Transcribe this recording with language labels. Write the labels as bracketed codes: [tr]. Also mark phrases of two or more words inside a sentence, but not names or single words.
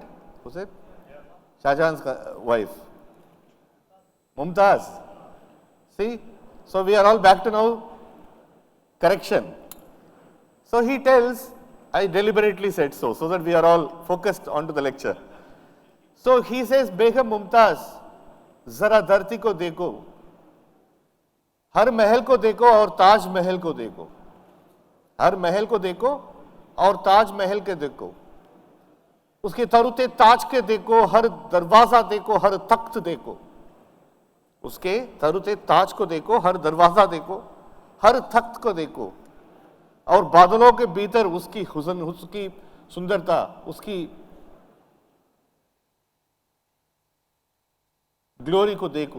[en] Who said? Shah Jahan's wife. Mumtaz. See? So we are all back to now correction. So he tells, I deliberately said so that we are all focused onto the lecture. So he says, [hi] Begum Mumtaz, ज़रा धरती को देखो, हर महल को देखो और ताज महल को देखो. हर महल को देखो और ताज महल के देखो. उसके तरुते ताज के देखो, हर दरवाजा देखो, हर तख्त देखो. उसके तरुते ताज को देखो, हर दरवाजा देखो, हर तख्त को देखो. और बादलों के भीतर उसकी हुस्न, उसकी सुंदरता, उसकी ग्लोरी को देखो.